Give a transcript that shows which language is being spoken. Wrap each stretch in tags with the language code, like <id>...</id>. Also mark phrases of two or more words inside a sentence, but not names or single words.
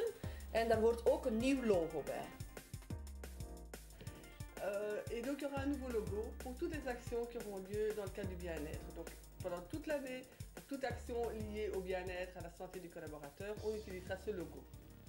<nl>En daar hoort ook een nieuw logo bij.</nl> <fr>Et donc il y aura un nouveau logo pour toutes les actions qui auront lieu dans le cadre du bien-être. Donc pendant toute l'année, pour toute action liée au bien-être, à la santé du collaborateur, on utilisera ce logo.</fr>